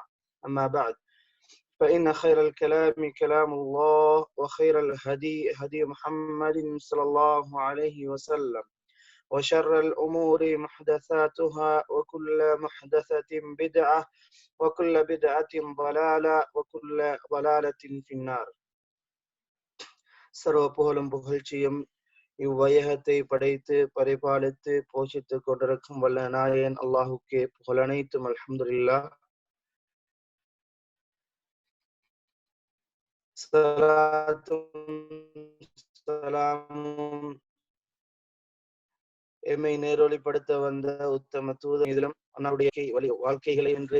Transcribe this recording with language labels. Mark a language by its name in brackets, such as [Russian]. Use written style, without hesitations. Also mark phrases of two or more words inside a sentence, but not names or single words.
[Arabic] أما بعد، فإن خير الكلام كلام الله وخير الهدي هدي محمد صلى الله عليه وسلم وشر الأمور محدثاتها وكل محدثة بدعة وكل بدعة ضلالة وكل ضلالة في النار. [Tamil] சர்வ புகழும் புகழ்ச்சியும் இவ்வையகத்தை படைத்து பரிபாலித்து போஷித்துக் கொண்டிருக்கும் வல்ல நாயன் அல்லாஹுக்கே புகழனைத்தும். அல்ஹம்துலில்லாஹ். சலாத்தும் எம்மை நேரொலிப்படுத்த வந்த உத்தம தூதரிலும் அன்னாருடைய வாழ்க்கைகளை என்று